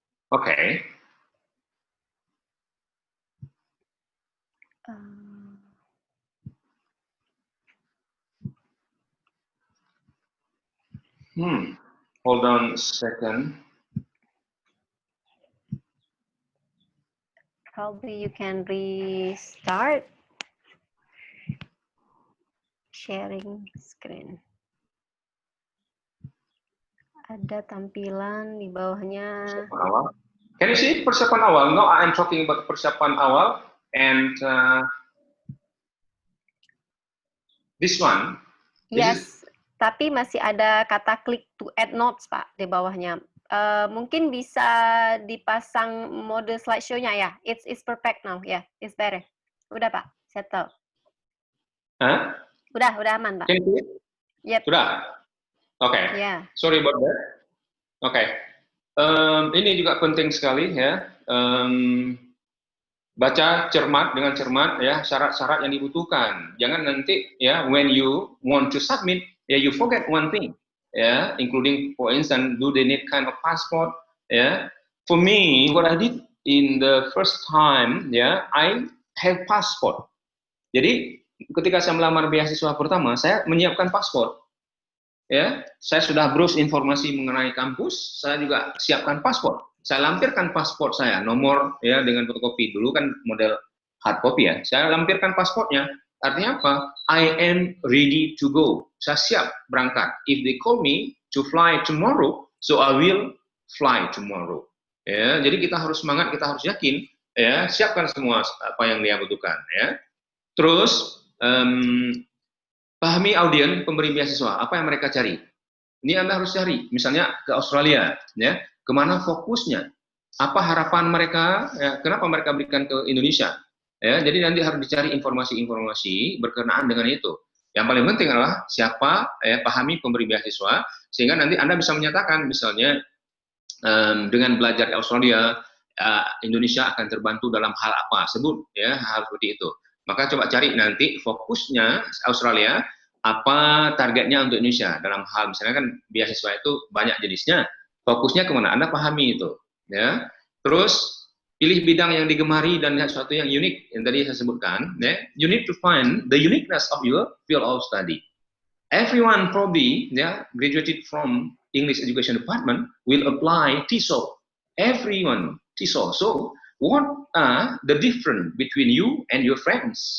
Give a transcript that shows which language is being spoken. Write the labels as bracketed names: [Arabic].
[English] Okay. Hold on a second. Probably you can restart sharing screen. [Indonesian] Ada tampilan di bawahnya. [English] Can you see [Indonesian] persiapan awal? [English] No, I'm talking about persiapan awal and this one. [Indonesian] Yes, tapi masih ada kata klik [English] to add notes, [Indonesian] Pak, di bawahnya. Mungkin bisa dipasang mode slideshow-nya ya. [English] It's perfect now, ya. Yeah, it's better. [Indonesian] Udah, Pak, settle. Huh? Udah aman, Pak. Yep. Sudah. Oke. Okay. Yeah. [English] Sorry about that. Oke. Okay. [Indonesian] Ini juga penting sekali, ya. Baca dengan cermat, ya, syarat-syarat yang dibutuhkan. Jangan nanti, ya, [English] when you want to submit, ya, you forget one thing. Yeah, including, for instance, do they need kind of passport? Yeah, for me, what I did in the first time, yeah, I have passport. [Indonesian] Jadi ketika saya melamar beasiswa pertama, saya menyiapkan paspor. Ya, saya sudah browse informasi mengenai kampus, saya juga siapkan paspor. Saya lampirkan paspor saya, nomor, ya, dengan fotokopi. Dulu kan model hard copy, ya. Saya lampirkan paspornya. Artinya apa? I am ready to go. Saya siap berangkat. If they call me to fly tomorrow, so I will fly tomorrow. Ya, jadi kita harus semangat, kita harus yakin. Ya, siapkan semua apa yang dia butuhkan. Ya. Terus pahami audien pemberi beasiswa. Apa yang mereka cari? Ini Anda harus cari. Misalnya ke Australia, ya, kemana fokusnya? Apa harapan mereka? Ya, kenapa mereka berikan ke Indonesia? Ya, jadi nanti harus dicari informasi-informasi berkenaan dengan itu. Yang paling penting adalah siapa, pahami pemberi beasiswa, sehingga nanti Anda bisa menyatakan, misalnya dengan belajar di Australia, Indonesia akan terbantu dalam hal apa, sebut ya hal seperti itu. Maka coba cari nanti fokusnya Australia, apa targetnya untuk Indonesia dalam hal misalnya kan beasiswa itu banyak jenisnya, fokusnya kemana? Anda pahami itu, ya. Terus pilih bidang yang digemari dan sesuatu yang unik yang tadi saya sebutkan. Ya. [English] You need to find the uniqueness of your field of study. Everyone probably graduated from English Education Department will apply TESOL. Everyone TESOL. So what are the difference between you and your friends?